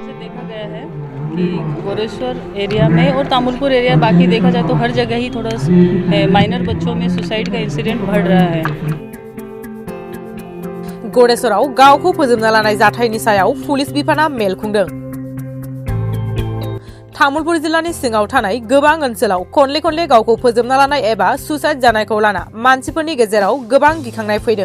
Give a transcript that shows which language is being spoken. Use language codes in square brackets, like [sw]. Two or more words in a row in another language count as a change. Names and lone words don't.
[hi] देखा गया है कि गोरेश्वर एरिया में और तामुलपुर एरिया बाकी देखा जाए तो हर जगह ही थोड़ा माइनर बच्चों में सुसाइड का इंसिडेंट बढ़ रहा है। [brx] गोरेश्वराव गावखौ फोजोबना लानाय जाथायनि सायाव पुलिस बिफाना मेल खुंदों। तामुलपुर जिल्लानि सिङाव थानाय गोबां ओनसोलाव खनले खनले गावखौ फोजोबना लानाय एबा सुसाइड जानायखौ लाना मानसिफोरनि गेजेराव गोबां गिखांनाय फैदों।